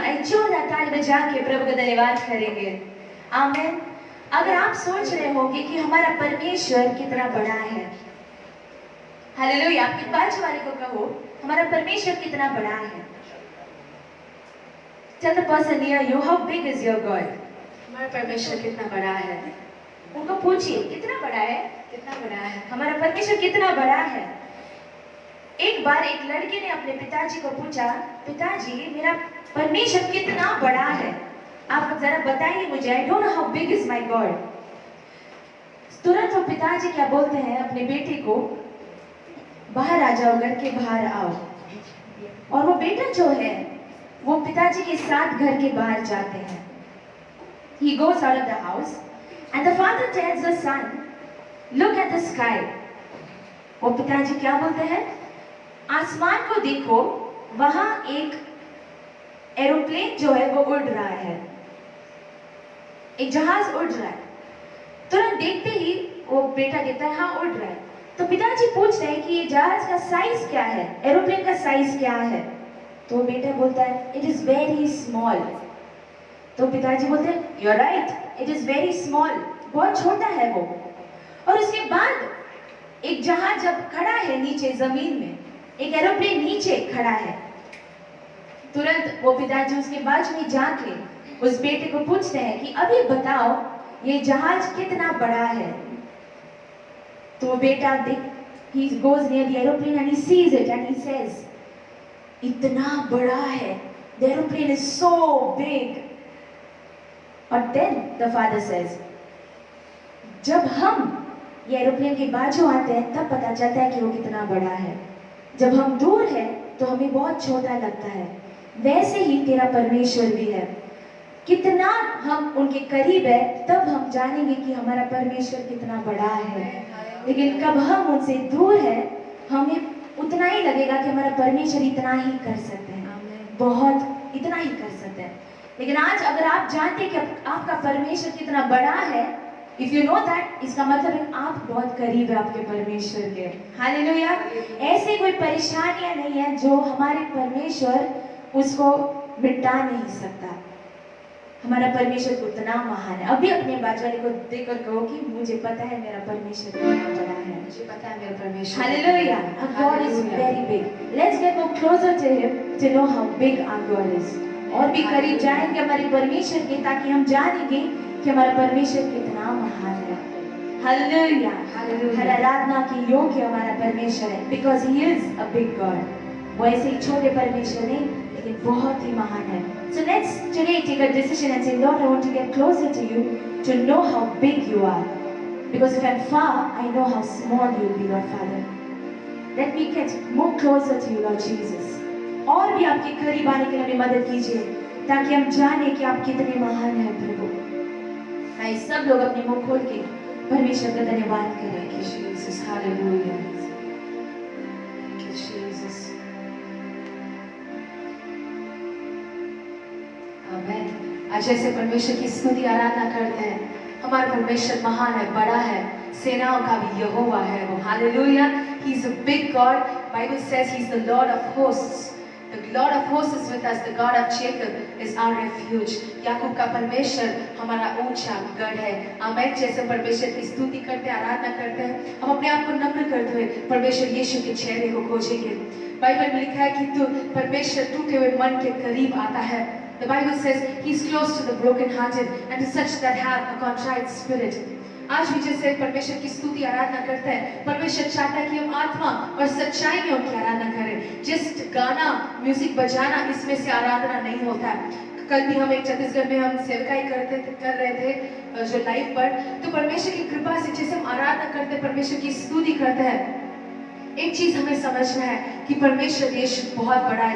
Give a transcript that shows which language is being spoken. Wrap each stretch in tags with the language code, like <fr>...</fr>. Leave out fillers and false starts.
<hi>एक जोरदार ताली बजा के प्रभु का धन्यवाद करेंगे। आमीन। अगर आप सोच रहे होंगे कि हमारा परमेश्वर कितना बड़ा है, हालेलुया, आपके बाजू वाले को कहो हमारा परमेश्वर कितना बड़ा है।</hi> <en>Tell the person near you, how big is your God?</en> <hi>हमारा परमेश्वर कितना बड़ा है। उनको पूछिए कितना बड़ा है, कितना बड़ा है हमारा परमेश्वर, कितना बड़ा है। एक बार एक लड़के ने अपने पिताजी को पूछा, पिताजी मेरा परमेश्वर कितना बड़ा है, आप जरा बताइए मुझे,</hi> <en>I don't know how big is my God.</en> <hi>तुरंत वो पिताजी क्या बोलते हैं अपने बेटे को, बाहर आ जाओ, घर के बाहर आओ। और वो बेटा जो है वो पिताजी के साथ घर के बाहर जाते हैं।</hi> <en>He goes out of the house and the father tells the son, look at the sky.</en> <hi>वो पिताजी क्या बोलते हैं, आसमान को देखो, वहां एक एरोप्लेन जो है वो उड़ रहा है, एक जहाज उड़ रहा है। तुरंत देखते ही वो बेटा कहता है हाँ उड़ रहा है। तो पिताजी पूछ रहे हैं कि ये जहाज का साइज क्या है, एरोप्लेन का साइज क्या है। तो बेटा बोलता है</hi> <en>It is very small.</en> <hi>तो पिताजी बोलते हैं</hi> <en>you are right, it is very small,</en> <hi>बहुत छोटा है वो। और उसके बाद एक जहाज जब खड़ा है नीचे जमीन में, एक एरोप्लेन नीचे खड़ा है, तुरंत वो पिताजी उसके बाजू में जाके उस बेटे को पूछते हैं कि अभी बताओ ये जहाज कितना बड़ा है। तो वो बेटा</hi> <en>he goes near the aeroplane and he sees it and he says,</en> <hi>इतना बड़ा है,</hi> <en>the aeroplane is so big.</en> <hi>और</hi> <en>then the father says,</en> <hi>जब हम ये एरोप्लेन के बाजू आते हैं तब पता चलता है कि वो कितना बड़ा है। जब हम दूर है तो हमें बहुत छोटा लगता है। वैसे ही तेरा परमेश्वर भी है, कितना हम उनके करीब है तब हम जानेंगे कि हमारा परमेश्वर कितना बड़ा है। लेकिन कब हम उनसे दूर है हमें उतना ही लगेगा कि हमारा परमेश्वर इतना ही कर सकते हैं, बहुत इतना ही कर सकते हैं। लेकिन आज अगर आप जानते हैं कि आपका परमेश्वर कितना बड़ा है,</hi> <en>if you know that,</en> <hi>इसका मतलब है आप बहुत करीब है आपके परमेश्वर के। हालेलुया। ऐसे कोई परेशानियां नहीं है जो हमारे परमेश्वर उसको मिटा नहीं सकता। हमारा परमेश्वर उतना महान है। अभी अपने बाजू वाले को देखकर कहो कि मुझे पता है मेरा परमेश्वर कितना बड़ा है, मुझे पता है मेरा परमेश्वर।</hi> <en>Hallelujah. Our God is very big. Let's get more closer to Him to know how big our God is.</en> <hi>और भी करीब जाएंगे हमारे परमेश्वर के, ताकि हम जानेंगे कि हमारा परमेश्वर कितना महान है। हालेलुया। हर आराधना की योग्य हमारा परमेश्वर है,</hi> <en>because He is a big God.</en> <hi>वो ऐसे ही छोटे परमेश्वर नहीं, लेकिन बहुत ही महान है।</hi> <en>So let's today take a decision and say, Lord, I want to get closer to you to know how big you are. Because if I'm far, I know how small you will be, Lord Father. Let me get more closer to you, Lord Jesus.</en> <hi>और भी आपके करीब आने के लिए हमें मदद कीजिए, ताकि हम जाने कि आप कितने महान हैं प्रभु। आइए सब लोग अपने मुंह खोल के परमेश्वर का धन्यवाद करें कि जीसस, हालेलुया। जीसस, आमीन। आज ऐसे परमेश्वर की स्तुति आराधना करते हैं। हमारा परमेश्वर महान है, बड़ा है, सेनाओं का भी यहोवा है वो।</hi> <en>Hallelujah. He is a big God. Bible says He is the Lord of hosts. The Lord of hosts is with us. The God of Jacob is our refuge.</en> <hi>याकूब का परमेश्वर हमारा ऊंचा गढ़ है। आमीन। जैसे परमेश्वर की स्तुति करते हैं, आराधना करते हैं, हम अपने आप को नम्र करते हुए परमेश्वर यीशु के चेहरे को खोजेंगे। बाइबल में लिखा है कि तू परमेश्वर टूटे हुए मन के करीब आता है।</hi> <en>The Bible says He is close to the broken-hearted and to such that have a contrite spirit.</en> <hi>आज भी जैसे परमेश्वर की स्तुति आराधना करते हैं, परमेश्वर चाहता है कि हम आत्मा और सच्चाई में उनकी आराधना करें। जिस गाना, म्यूजिक बजाना, इसमें से आराधना नहीं होता है। कल भी हम एक छत्तीसगढ़ में हम सेवकाई कर रहे थे जो लाइव पर, तो परमेश्वर की कृपा से जैसे हम आराधना करते हैं, परमेश्वर की स्तुति करते हैं, एक चीज हमें समझना है कि परमेश्वर यीशु बहुत बड़ा है।</hi>